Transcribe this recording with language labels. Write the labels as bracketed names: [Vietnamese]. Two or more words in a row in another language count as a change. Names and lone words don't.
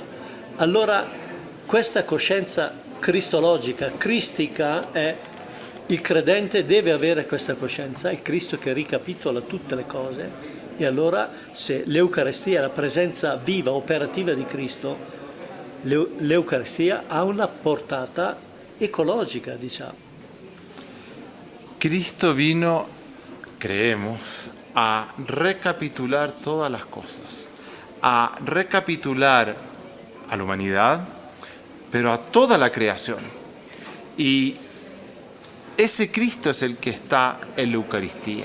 [Italian] Allora questa coscienza cristologica, cristica, è il credente deve avere questa coscienza, il Cristo che ricapitola tutte le cose. E allora se l'Eucaristia è la presenza viva, operativa di Cristo, l'Eucaristia ha una portata ecologica, diciamo. [Spanish] Cristo vino, creemos, a recapitular todas las cosas, a recapitular a la humanidad, pero a toda la creación. Y ese Cristo es el que está en la Eucaristía.